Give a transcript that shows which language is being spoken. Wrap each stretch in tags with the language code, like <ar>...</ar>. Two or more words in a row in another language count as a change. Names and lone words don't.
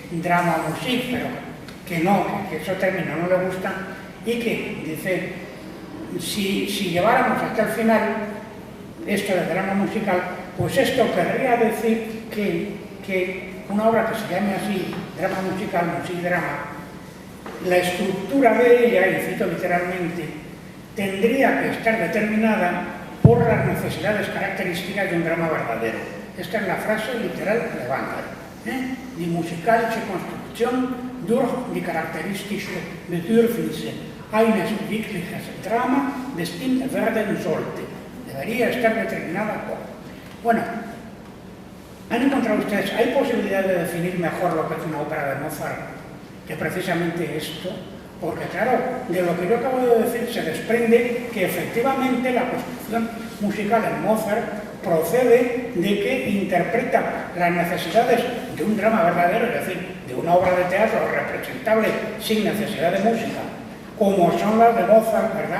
<en>drama music,</en> <es>pero que no, que ese término no le gusta, y que dice, si lleváramos hasta el final esto de drama musical, pues esto querría decir que una obra que se llame así, drama musical, musikdrama, la estructura de ella, y cito literalmente, tendría que estar determinada por las necesidades características de un drama verdadero. Esta es la frase literal de Wagner.</es> <de>Die musikalische Konstruktion durch die charakteristische Bedürfnisse eines wirkliches Drama bestimmt werden sollte.</de> <es>Debería estar determinada por... Bueno, ¿han encontrado ustedes, hay posibilidad de definir mejor lo que es una ópera de Mozart que precisamente esto? Porque claro, de lo que yo acabo de decir se desprende que efectivamente la construcción musical en Mozart procede de que interpreta las necesidades de un drama verdadero, es decir, de una obra de teatro representable sin necesidad de música, como son las de Mozart, ¿verdad?</es>